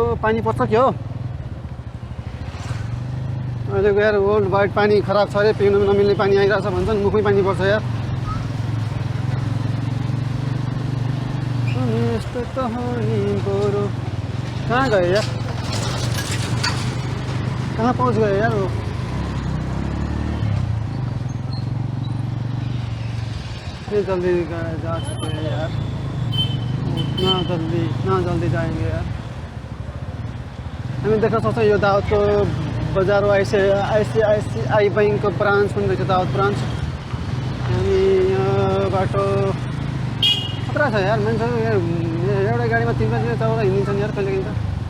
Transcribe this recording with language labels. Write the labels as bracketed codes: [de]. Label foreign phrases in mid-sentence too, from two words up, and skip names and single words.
[ne] पानी पर्छ के हो अहिलेको यार? [en] world wide [ne] पानी खराब छ अरे। पिउनु नमिल्ने पानी आइरहेछ भन्छन्। मुखमै पानी पर्छ यार। यस्तै त हो नि ब्रो। कहाँ गयो यार? [hi] कहाँ पहुँच गयो यार वो? ये जल्दी जा सकते हैं यार। इतना जल्दी जाएंगे यार। [ne] हामी देख्न सक्छौँ यो दाउदको बजार हो। ICICI बैंकको ब्रान्च पनि रहेछ दाउद ब्रान्च। हामी यहाँ बाटो खतरा छ यार। मान्छेहरू यहाँ एउटा गाडीमा 3-4 हिँडिन्छन् यार कहिलेकाहीँ त।